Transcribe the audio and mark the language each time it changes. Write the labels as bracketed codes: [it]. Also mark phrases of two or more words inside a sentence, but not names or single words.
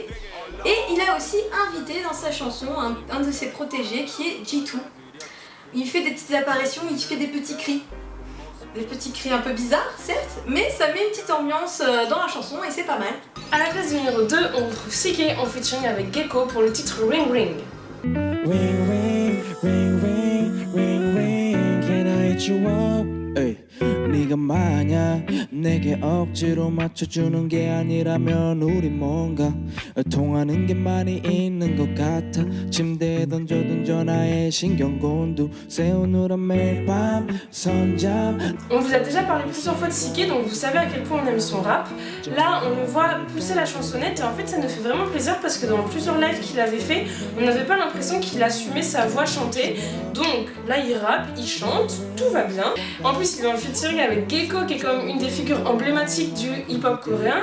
[fr] Et il a aussi invité dans sa chanson un de ses protégés qui est G2. Il fait des petites apparitions, il fait des petits cris. Des petits cris un peu bizarres, certes, mais ça met une petite ambiance dans la chanson et c'est pas mal. À la place du numéro 2, on retrouve CK en featuring avec Gecko pour le titre Ring Ring. [en] Ring, ring, ring, ring, ring, ring. Can I hit you up? Hey. [ko] 네가 만약 내게 억지로 맞춰주는 게 아니라면 우리 뭔가 통하는 게 많이 있는 것 같아. 침대에 던져둔 전화에 신경곤두 세우느라 매일 밤 선잠. [fr] On vous a déjà parlé plusieurs fois de CK, donc vous savez à quel point on aime son rap. Là, on le voit pousser la chansonnette, et en fait ça nous fait vraiment plaisir parce que dans plusieurs lives qu'il avait fait, on n'avait pas l'impression qu'il assumait sa voix chantée. Donc là, il rappe, il chante, tout va bien. En plus, il est en featuring avec Gecko, qui est comme une des figures emblématiques du hip-hop coréen.